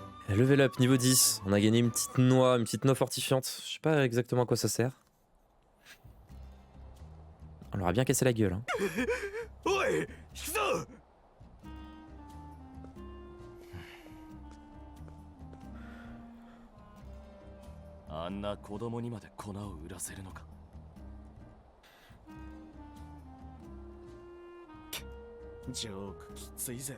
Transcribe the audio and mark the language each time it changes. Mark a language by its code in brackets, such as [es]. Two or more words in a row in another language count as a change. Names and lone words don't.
[en] Level up, [fr] niveau 10. On a gagné une petite noix fortifiante. Je sais pas exactement à quoi ça sert. On leur a bien cassé la gueule. Hein. [ja] おい引くぞあんな子供にまで粉を売らせるのか。ジョークきついぜ。